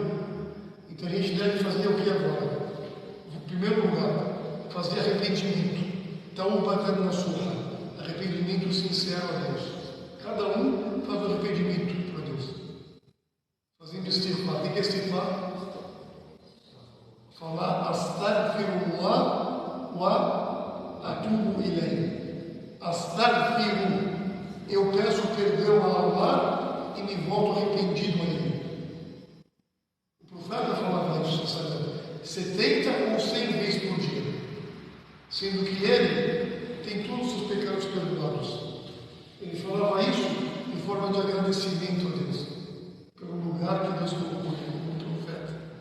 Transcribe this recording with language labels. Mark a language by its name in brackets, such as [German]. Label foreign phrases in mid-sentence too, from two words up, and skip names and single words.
[Portuguese] Então a gente deve fazer o que agora? Em primeiro lugar, fazer arrependimento. [Arabic] توبة نصوحا, [Portuguese] arrependimento sincero a Deus. Cada um faz o arrependimento para Deus. Fazendo istighfar. O que é istighfar? Falar [Arabic] أستغفر الله وأتوب إليه. [Portuguese] Astaghfiru, eu peço perdão a Allah e me volto arrependido a Ele. O profeta falava isso, sabe? 70 ou 100 vezes por dia, sendo que ele tem todos os seus pecados perdoados. Ele falava isso em forma de agradecimento a Deus, pelo lugar que Deus colocou ele como profeta.